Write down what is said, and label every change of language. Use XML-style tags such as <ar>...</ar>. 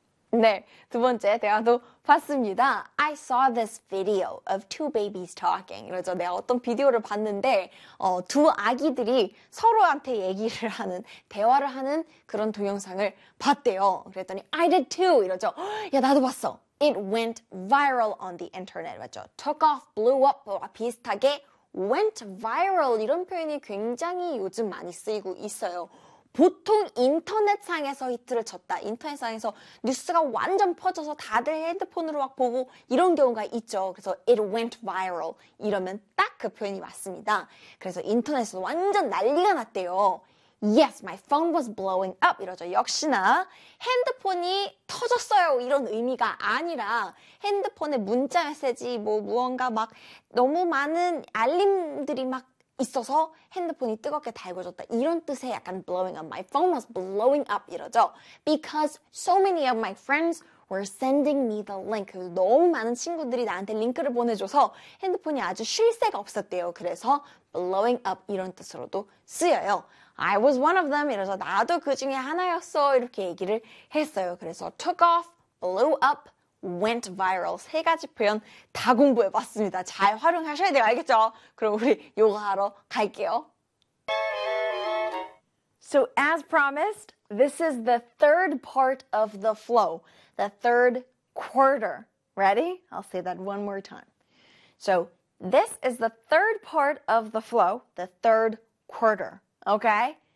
<ko>네, 두 번째 대화도 봤습니다.</ko> <en>I saw this video of two babies talking.</en> <ko>그래서 내가 어떤 비디오를 봤는데 두 아기들이 서로한테 얘기를 하는, 대화를 하는 그런 동영상을 봤대요. 그랬더니</ko> <en>I did too!</en> <ko>이러죠. 야, 나도 봤어.</ko> <en>It went viral on the internet.</en> <ko>맞죠? Took off, blew up, 비슷하게 went viral 이런 표현이 굉장히 요즘 많이 쓰이고 있어요. 보통 인터넷상에서 히트를 쳤다. 인터넷상에서 뉴스가 완전 퍼져서 다들 핸드폰으로 막 보고 이런 경우가 있죠. 그래서</ko> <en>it went viral</en> <ko>이러면 딱 그 표현이 맞습니다. 그래서 인터넷에서 완전 난리가 났대요.</ko> <en>Yes, my phone was blowing up</en> <ko>이러죠. 역시나 핸드폰이 터졌어요 이런 의미가 아니라 핸드폰에 문자 메시지 뭐 무언가 막 너무 많은 알림들이 막 있어서 핸드폰이 뜨겁게 달궈졌다 이런 뜻의 약간</ko> <en>blowing up, my phone was blowing up</en> <ko>이러죠.</ko> <en>Because so many of my friends were sending me the link.</en> <ko>너무 많은 친구들이 나한테 링크를 보내줘서 핸드폰이 아주 쉴 새가 없었대요. 그래서 blowing up 이런 뜻으로도 쓰여요.</ko> <en>I was one of them 이러죠.</en> <ko>나도 그 중에 하나였어 이렇게 얘기를 했어요. 그래서 took off, blew up, went viral 세 가지 표현 다 공부해봤습니다. 잘 활용하셔야 돼요. 알겠죠? 그럼 우리 요가하러 갈게요.</ko> <en>So as promised, this is the third part of the flow, the third quarter. Ready? I'll say that one more time. So this is the third part of the flow, the third quarter. Okay?</en>